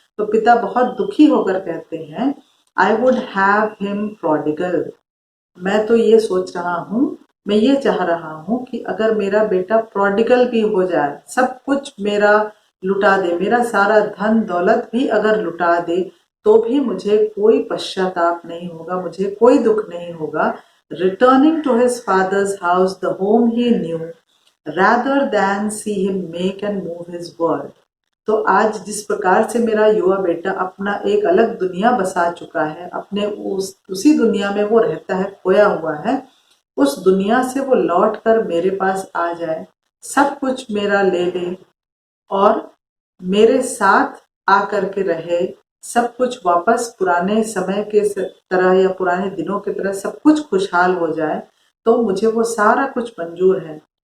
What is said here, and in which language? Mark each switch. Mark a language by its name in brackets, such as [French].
[Hindi] तो पिता बहुत दुखी होकर कहते हैं, [English] I would have him prodigal, [Hindi] मैं तो ये सोच रहा हूँ, मैं ये चाह रहा हूँ कि अगर मेरा बेटा प्रोडिगल भी हो जाए, सब कुछ मेरा लुटा दे, मेरा सारा धन दौलत भी अगर लुटा दे, तो भी मुझे कोई पश्चाताप नहीं होगा, मुझे कोई दुख नहीं होगा। [English] Returning to his father's house, the home he knew, rather than see him make and move his world. [Hindi] तो आज जिस प्रकार से मेरा युवा बेटा अपना एक अलग दुनिया बसा चुका है, अपने उसी दुनिया में वो रहता है, खोया हुआ है, उस दुनिया से वो लौट कर मेरे पास आ जाए, सब कुछ मेरा ले ले और मेरे साथ आकर के रहे, सब कुछ वापस पुराने समय के तरह या पुराने दिनों की तरह सब कुछ खुशहाल हो जाए, तो मुझे वो सारा कुछ मंजूर है।